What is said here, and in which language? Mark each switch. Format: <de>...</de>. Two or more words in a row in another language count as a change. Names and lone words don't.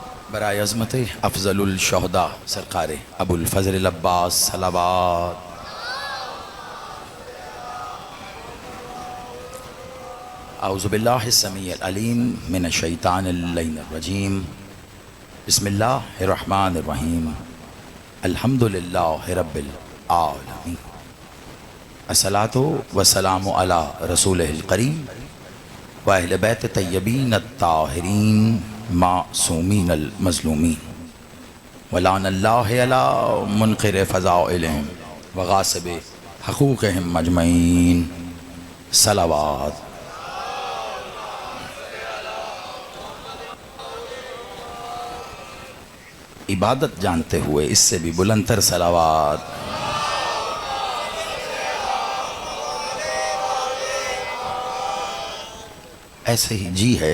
<ur>برائے عظمت</ur> <ar>أفضل الشهداء</ar> <ur>سرکار ابوالفضل عباس صلوات.</ur> <ar>أعوذ بالله السميع العليم من الشيطان الرجيم. بسم الله الرحمن الرحيم. الحمد لله رب العالمين. الصلاة والسلام على رسوله الكريم وأهل بيت الطيبين الطاهرين المعصومين المظلومين ولعنة الله على منكر فضائلهم وغاصب حقوقهم أجمعين صلوات.</ar> <ur>عبادت جانتے ہوئے اس سے بھی بلندتر صلوات. ایسے ہی جی ہے.</ur>